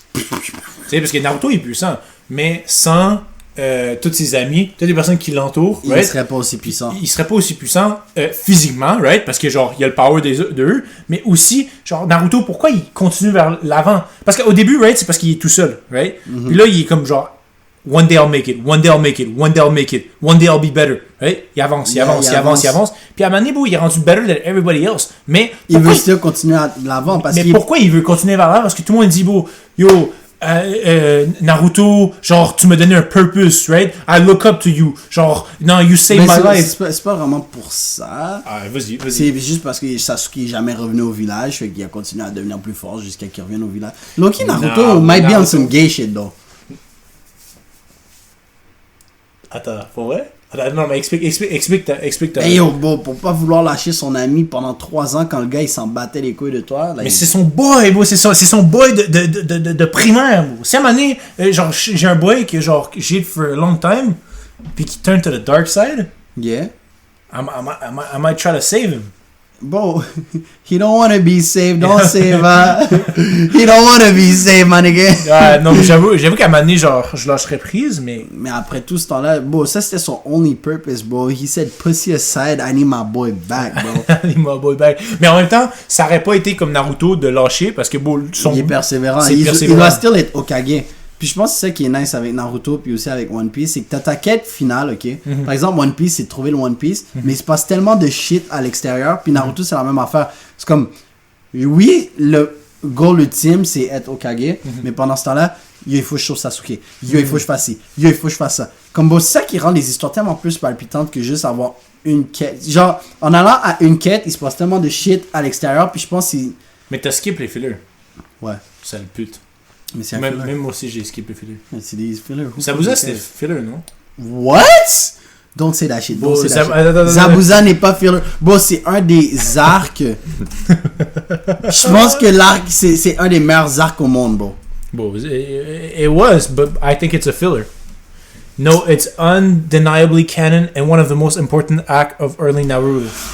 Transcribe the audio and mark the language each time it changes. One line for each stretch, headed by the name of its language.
French: Tu sais, parce que Naruto est puissant, mais sans tous ses amis, toutes les personnes qui l'entourent, il ne serait pas aussi puissant. Il serait pas aussi puissant physiquement, right? Parce que genre il y a le power d'eux, mais aussi genre Naruto, pourquoi il continue vers l'avant? Parce qu'au début, right, c'est parce qu'il est tout seul, right? Puis là il est comme genre
English: one day I'll make it, one day I'll make it, one day I'll make it, one day I'll be better, right?
French: Il avance. Puis à un moment donné, il est rendu
English: better than everybody else.
French: Mais il veut still continuer à l'avant parce mais pourquoi il veut continuer vers l'avant? Parce que tout le monde dit bon, yo. Naruto, genre tu me donnais un purpose, right?
English: I look up to you,
French: genre non,
English: you saved my life.
French: C'est pas vraiment pour ça. Vas-y. C'est juste parce que Sasuke est jamais revenu au village, fait qu'il a continué à devenir plus fort jusqu'à qu'il revienne au village.
English: Loki Naruto might be on some gay shit though.
French: Attends, pour vrai? Non, mais explique ta. Hey yo, bro, pour pas vouloir lâcher son ami pendant 3 ans quand le gars il s'en battait les couilles de toi. Là, mais c'est son boy, bro, c'est son boy de primaire, bro. Si à un moment donné, genre, j'ai un boy que genre, j'ai for a long time, puis qui
English: turn to the dark side, yeah. I might try to save him. Bro, he don't want to be saved, don't save he don't want to be saved, my nigga.
French: Non, mais j'avoue qu'à un moment donné, genre, je lâcherais prise, mais... Mais après tout ce temps-là, bro, ça c'était son only purpose, bro.
English: He said, pussy aside, I need my boy back, bro. I need my boy back.
French: Mais en même temps, ça aurait pas été comme Naruto de lâcher, parce que, bon, il est persévérant. Il doit still être Hokage. Puis je pense que c'est ça qui est nice avec Naruto puis aussi avec One Piece, c'est que t'as ta quête finale, ok? Par exemple, One Piece, c'est de trouver le One Piece, mais il se passe tellement de shit à l'extérieur, puis Naruto, c'est la même affaire. C'est comme, oui, le goal ultime, c'est être Hokage, mais pendant ce temps-là, il faut que je sauve Sasuke, il faut que je fasse ci, il faut que je fasse ça. Comme bon, c'est ça qui rend les histoires tellement plus palpitantes que juste avoir une quête. Genre, en allant à une quête, il se passe tellement de shit à l'extérieur, puis je pense que mais t'as skip les fillers. Ouais. C'est le pute. Mais c'est même moi aussi j'ai skippé filler. C'est des fillers. Zabuza c'était filler, non?
English: What? Don't say that shit. Don't say that shit.
French: Zabuza n'est pas filler. Bon, c'est un des arcs. Je pense que l'arc, c'est un des meilleurs arcs au monde, bro.
English: Bon, it was, but I think it's a filler. No, it's undeniably canon and one of the most important acts of early Naruto.